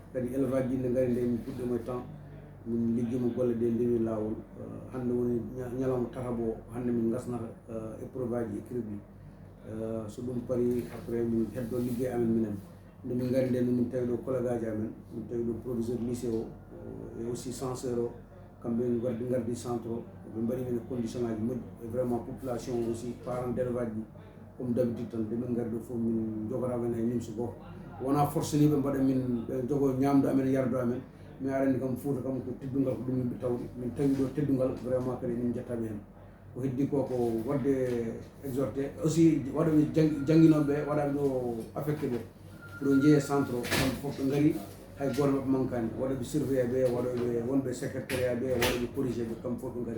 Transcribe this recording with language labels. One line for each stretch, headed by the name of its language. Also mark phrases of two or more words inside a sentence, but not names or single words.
Fula: Kadi élevage ji nde ngari nde min puɗɗimo e temps, min liggimo golle ɗe ndewi lawol. Hande woni ñalawma tatabo hande min gasnata épreuve aji écrire ɗi. So ɗum pari après min heddo liggey amen minen. Nde min ngari nde min tawi ɗo collègue aji amen, min tawi ɗo
French: proviseur lycée
Fula: o
French: et aussi censeur
Fula: o, kamɓe gardi centre o, ɓe mbaɗi men condition aji moƴƴi.
French: Et vraiment population aussi parents d' élevage
Fula: ji
French: comme d' habitude
Fula: tan nde min ngari ɗo fof min jogotako hen hay nimso goto. Wona force ni ɓe mbaɗa min ɓe jogo ñamdu amen yardu amen, mi arani kam Fouta kam ko teddungal ko ɗum yimɓe tawde. Min tawi ɗo teddungal vraiment kadi min jettaɓe hen. Ko heddi ko wadde
French: exhorté aussi
Fula: waɗoɓe jangguinoɓe waɗaɓe ɗo affecté ɓe pour jeeye centre o, kamɓe fof ɓe gaari hay goto maɓɓe mankani, waɗoɓe surveillé ɓe, waɗoɓe wonɓe secrétariat ɓe, waɗoɓe corrigé ɓe, kamɓe fof ɓe gaari.